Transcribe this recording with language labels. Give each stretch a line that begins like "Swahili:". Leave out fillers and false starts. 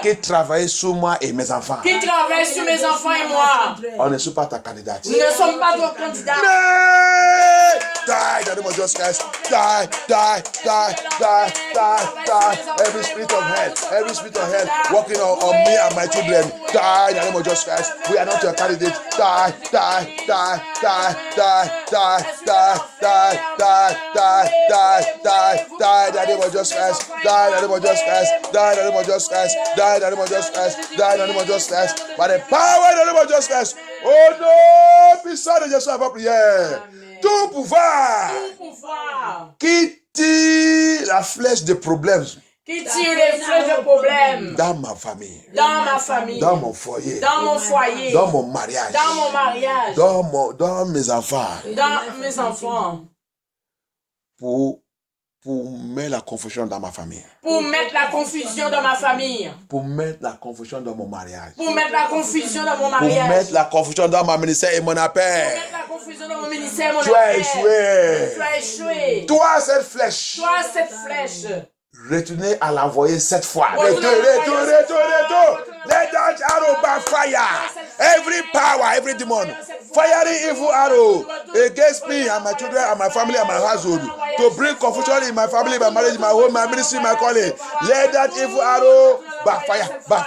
French: Qui travaille sur moi et mes enfants. Qui travaille sur mes enfants et moi. On ne suit pas ta candidate. Nous ne sommes pas vos candidats.
English: Die! Die! The name of Jesus Christ. Die! Die! Die! Die! Die! Die! Every spirit of hell. Every spirit of hell working on me and my children. Die! The name of Jesus Christ. We are not your candidate. Die! Die! Die! Die! Die! Die! Die! Die! Die! Die! Die! Die! Die! The name of Jesus Christ. Die! The name of Jesus Christ. Die! The name of Jesus Christ. Die! The name of Jesus Christ. Die! The name of Jesus Christ. By the power in the name of Jesus Christ.
French: Oh non! Puissant de Jésus à votre prière. Tout pouvoir. Tout pouvoir. Qui tire la flèche des problèmes. Qui tire les flèches de problème. Dans ma famille. Dans ma famille. Dans mon foyer. Dans mon foyer. Dans mon mariage. Dans mon mariage. Dans mes enfants. Dans mes enfants. Pour mettre la confusion dans ma famille. Pour mettre la confusion dans ma famille. Pour mettre la confusion dans mon mariage. Pour mettre la confusion dans mon mariage. mettre la confusion dans mon ministère et mon appel. Pour mettre la confusion dans mon ministère et mon Tu appel. as échoué. Tu as échoué. Toi, cette flèche. Toi, cette flèche. Retournez à l'envoyer 7 fois. Retournez. Retour.
English: Let that arrow backfire. Every power, every demon, firing evil arrow against me and my children and my family and my household to bring confusion in my family, my marriage, my home, my ministry, my calling. Let that evil arrow backfire.